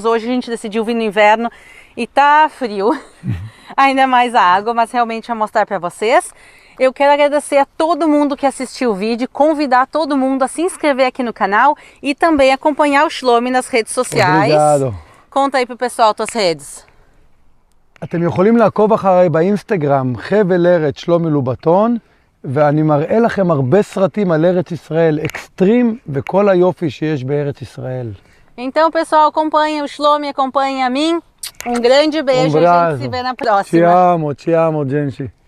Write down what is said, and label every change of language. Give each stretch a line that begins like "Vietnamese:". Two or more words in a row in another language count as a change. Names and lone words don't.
Portuguese: Hoje a gente decidiu vir no inverno e tá frio. Ainda mais a água, mas realmente vou mostrar para vocês. Eu quero agradecer a todo mundo que assistiu o vídeo, convidar todo mundo a se inscrever aqui no canal e também acompanhar o Shlomi nas redes sociais. Obrigado. conta aí pro pessoal tuas redes.
Hebrew: אתם יכולים לעקוב אחריי באינסטגרם חבל ארץ שלומי לובטון, ואני מראה לכם הרבה סרטים על ארץ ישראל, אקסטרים וכל היופי שיש בארץ ישראל.
Portuguese: Então, pessoal, acompanha o Shlomi, acompanha a mim. Um grande beijo, a gente se vê na próxima. Te amo, Genshi.